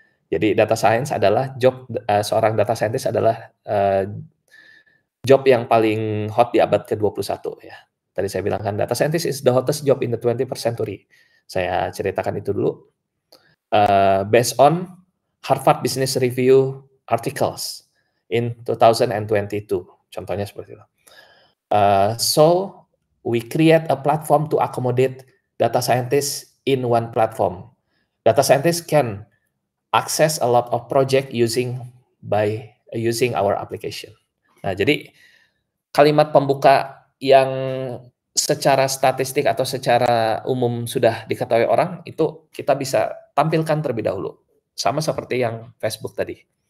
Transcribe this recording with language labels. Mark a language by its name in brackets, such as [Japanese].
[Indonesian] Jadi data science adalah job, seorang data scientist adalah, job yang paling hot di abad ke-21 ya. Tadi saya bilang kan [English] data scientist is the hottest job in the 21st century. [Indonesian] Saya ceritakan itu dulu, [English] based on Harvard Business Review articles in 2022, contohnya seperti itu. So we create a platform to accommodate data scientists in one platform. Data scientists can access a lot of project using our application. [Indonesian] Nah, jadi kalimat pembuka yang secara statistik atau secara umum sudah diketahui orang, itu kita bisa tampilkan terlebih dahulu. Sama seperti yang Facebook tadi.